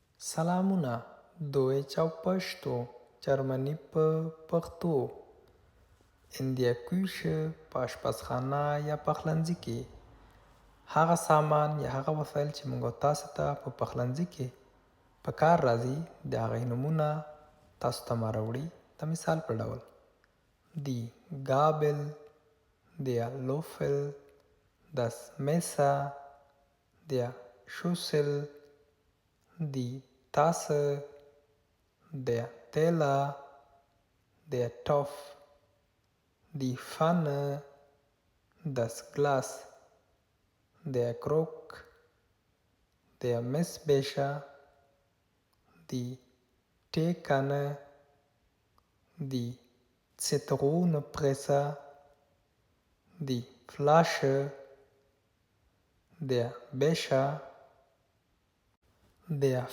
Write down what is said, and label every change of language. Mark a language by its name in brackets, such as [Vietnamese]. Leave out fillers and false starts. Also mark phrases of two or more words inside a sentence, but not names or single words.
[Pashto] سلامونه دویچ او پشتو جرمني په پښتو اندیا کویشه په اشپزخانه یا پخلنځي کې هغه سامان یا هغه وسایل چې موږ تاسو ته په پخلنځي کې په کار راځي د هغې نومونه تاسو ته ما راوړي د مثال په ډول [German] Die Gabel, der Löffel, das Messer, der Schüssel, die Tasse, der Teller, der Topf, die Pfanne, das Glas, der Krug, der Messbecher, die Teekanne, die Zitronenpresse, die Flasche, der Becher, der